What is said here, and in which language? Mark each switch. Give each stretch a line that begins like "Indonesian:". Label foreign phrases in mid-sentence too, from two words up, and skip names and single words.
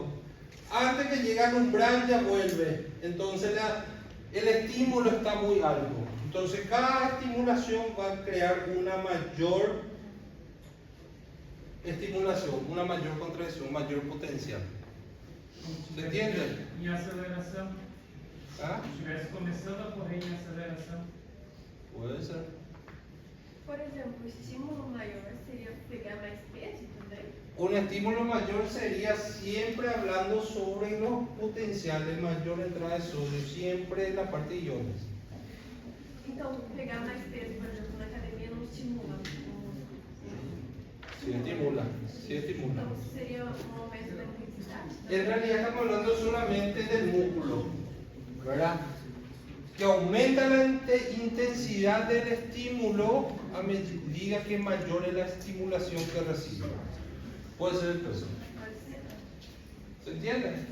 Spanish: Antes que llegue al umbral ya vuelve. Entonces el estímulo está muy alto. Entonces cada estimulación va a crear una mayor estimulación, una mayor contracción, mayor potencial. ¿Se entiende?
Portuguese: Em aceleração. ¿Ah? Se estivesse começando a correr em aceleração.
Spanish: Puede ser.
Portuguese: Por exemplo, o estímulo maior seria pegar mais peso também?
Spanish: Un estímulo mayor sería siempre hablando sobre los potenciales, mayor entrada de sodio, siempre en la parte de iones.
Portuguese: Então, pegar mais peso, por exemplo, na academia não estimula.
Spanish: Sí estimula, sí estimula.
Portuguese: Então, seria um aumento da intensidade.
Spanish: En realidad estamos hablando solamente del músculo, ¿verdad? Que aumenta la intensidad del estímulo a medida que mayor es la estimulación que recibe. Puede ser el peso. ¿Se entiende?